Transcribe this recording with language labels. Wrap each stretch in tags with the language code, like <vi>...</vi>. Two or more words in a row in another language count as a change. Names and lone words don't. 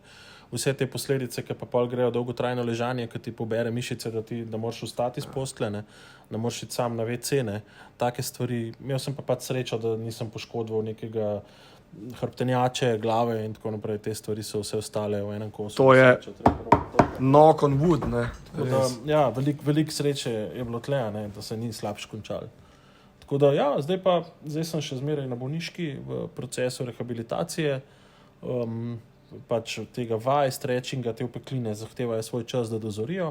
<sl>Vse te posledice, ki pa pol grejo dolgotrajno ležanje, ki ti pobere mišice, da moraš vstati iz postle, ne moreš iti sam na WC, ne. Take stvari. Imel sem pa srečo, da nisem poškodoval nekega hrbtenjače, glave in tako naprej. Te stvari so vse ostale v enem kosu. To je</sl> <en>knock on wood,</en> <sl>ne. Ja, veliko sreče je bilo tle, ne, da se ni slabš končal. Tako da, ja, zdaj sem še zmeraj na bolniški v procesu rehabilitacije, pač tega vaj, stretchinga, te opekline zahtevajo svoj čas, da dozorijo.</sl>